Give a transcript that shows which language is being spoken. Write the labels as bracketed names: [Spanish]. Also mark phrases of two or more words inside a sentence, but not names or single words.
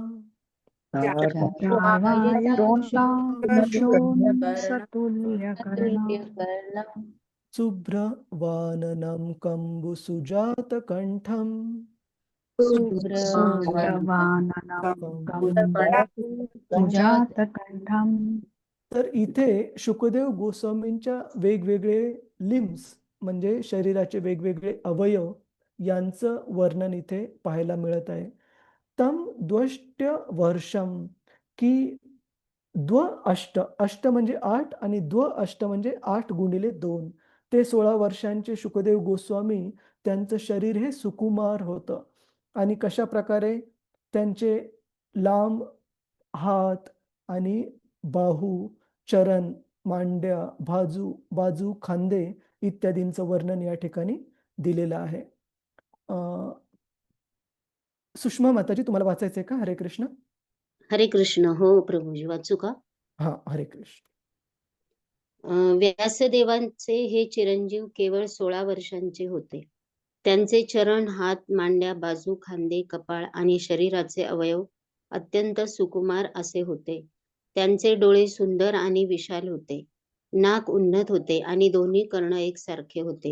[Sanskrit] चार्वायताक्षोन्नसतुल्यकर्णा शुभ्रवाननं कम्बुसुजातकण्ठम् सुजातकण्ठम्. [Marathi] तर इथे शुकदेव गोस्वामींच्या वेगवेगळे लिम्स म्हणजे शरीराचे वेगवेगळे अवयव यांचं वर्णन इथे पाहायला मिळत आहे. [Sanskrit] तम द्वष्ट्य वर्षम, [Marathi] की द्व अष्ट, अष्ट म्हणजे 8 आणि द्व अष्ट म्हणजे 8 गुणिले 2. ते 16 वर्षांचे शुकदेव गोस्वामी, त्यांचं शरीर हे सुकुमार होतं आणि कशा प्रकारे त्यांचे लांब हात आणि बाहू, चरण, मांड्या, बाजू, खांदे इत्यादींचं वर्णन या ठिकाणी दिलेलं आहे. सुषमा माताजी, तुम्हाला वाचायचंय का? हरे कृष्ण. हरे कृष्ण. हो प्रभूजी, वाचू का? हा, हरे कृष्ण. व्यासदेवांचे हे चिरंजीव केवळ 16 वर्षांचे होते. त्यांचे चरण, हात, मांड्या, बाजू, खांदे, कपाळ आणि शरीराचे अवयव अत्यंत सुकुमार असे होते. त्यांचे डोळे सुंदर आणि विशाल होते. नाक उन्नत होते आणि दोन्ही कर्ण एकसारखे होते.